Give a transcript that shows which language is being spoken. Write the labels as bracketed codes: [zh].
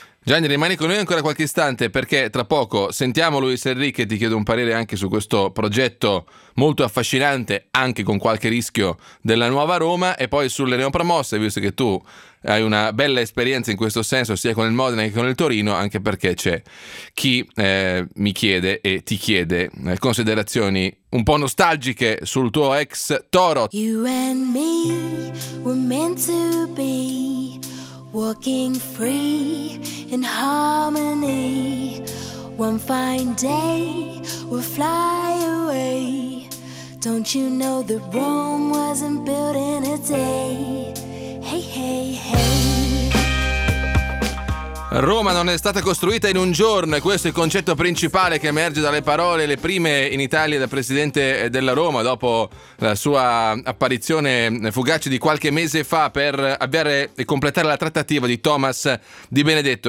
[it] Gianni, rimani con noi ancora qualche istante perché tra poco sentiamo Luis Enrique e ti chiedo un parere anche su questo progetto molto affascinante, anche con qualche rischio, della nuova Roma, e poi sulle neopromosse, visto che tu hai una bella esperienza in questo senso sia con il Modena che con il Torino, anche perché c'è chi mi chiede e ti chiede considerazioni un po' nostalgiche sul tuo ex Toro. [en] You and me were meant to be walking free in harmony. One fine day we'll fly away. Don't you know that Rome wasn't built in a day? Hey, hey, hey. [it] Roma non è stata costruita in un giorno, e questo è il concetto principale che emerge dalle parole, le prime in Italia, da presidente della Roma dopo la sua apparizione fugace di qualche mese fa per avviare e completare la trattativa di Thomas Di Benedetto.